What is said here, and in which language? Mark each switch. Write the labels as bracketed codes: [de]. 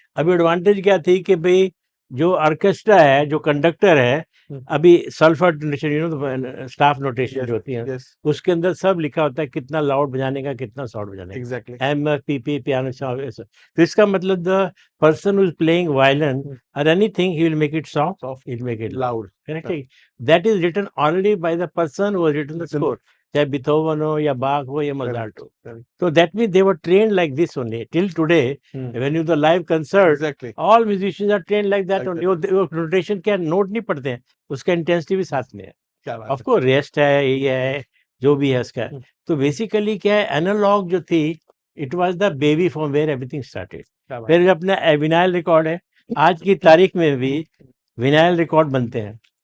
[hi] अभी एडवांटेज क्या थी कि भाई जो ऑर्केस्ट्रा है, जो कंडक्टर है, अभी sulphur notation, you know, staff notation जो होती है, उसके अंदर सब लिखा होता है कितना लाउड बजाने का, कितना सॉफ्ट बजाने का, [en] Exactly, MP piano sound. [hi] तो इसका मतलब [en] The person who is playing violin और anything, he will make it soft, he will make it loud, correct. That is written already by the person who has written the score, [hi] चाहे Beethoven हो या बाख हो या Mozart हो। [en] So that means they were trained like this only till today. When you the live concert, Exactly. all musicians are trained like that Like only. [hi] वो notation क्या note नहीं पढ़ते हैं, उसका इंटेंसिटी भी साथ में है। क्या बात Of course रेस्ट है, ये है, जो भी है उसका। तो बेसिकली क्या है, एनालॉग जो थी, [en] It was the baby from where everything started. [hi] फिर अपना विनाइल रिकॉर्ड है, आज की तारीख में भी विनाइल रिकॉर्ड बनते हैं।